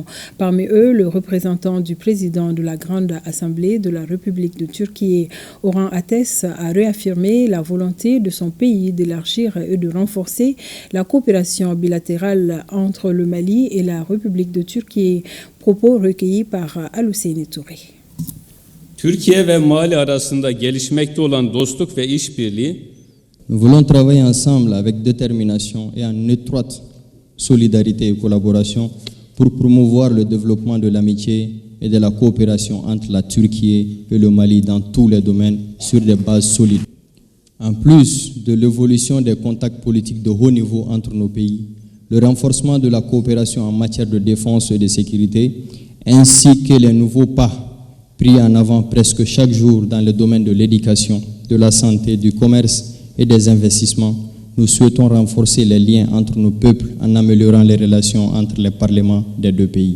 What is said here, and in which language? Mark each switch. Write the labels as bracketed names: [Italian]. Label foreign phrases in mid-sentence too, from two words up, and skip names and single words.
[French] Parmi eux, le représentant du président de la Grande Assemblée de la République de Turquie, Orhan Ateş, a réaffirmé la volonté de son pays d'élargir et de renforcer la coopération bilatérale entre le Mali et la République de Turquie. Propos recueillis par Al-Husseini Touré. [Turkish] Türkiye ve Mali arasında gelişmekte olan dostluk ve işbirliği [French] Nous voulons travailler ensemble avec détermination et en étroite solidarité et collaboration pour promouvoir le développement de l'amitié et de la coopération entre la Turquie et le Mali dans tous les domaines sur des bases solides. En plus de l'évolution des contacts politiques de haut niveau entre nos pays, le renforcement de la coopération en matière de défense et de sécurité, ainsi que les nouveaux pas pris en avant presque chaque jour dans le domaine de l'éducation, de la santé, du commerce et des investissements, nous souhaitons renforcer les liens entre nos peuples en améliorant les relations entre les parlements des deux pays.